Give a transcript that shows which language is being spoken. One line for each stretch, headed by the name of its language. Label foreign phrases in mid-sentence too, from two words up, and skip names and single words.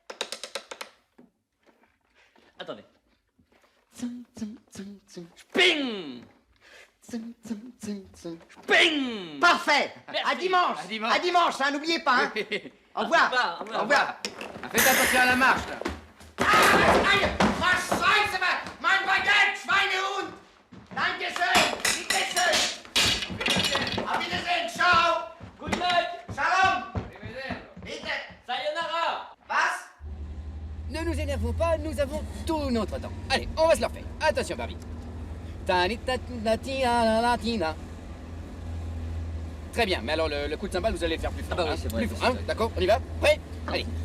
French: Attendez. Ping! Ping! Parfait. Merci. À dimanche. À dimanche. À dimanche, hein, n'oubliez pas. Hein. Au revoir. Au revoir. Au revoir. Faites attention à la marche, là.
German: Was scheiße, mein Baguette, Schweinehund! Dankeschön, bitteschön! Auf Wiedersehen, ciao!
English: Good night!
German: Shalom! Bitte! Sayonara! Was?
French: Ne nous énervons pas, nous avons tout notre temps. Allez, on va se le refaire. Attention, Barbie. Très bien, mais alors le coup de cymbale, vous allez le faire plus fort. Ah bah oui, c'est vrai, Plus fort, c'est hein, vrai. d'accord? On y va? Prêt? Allez.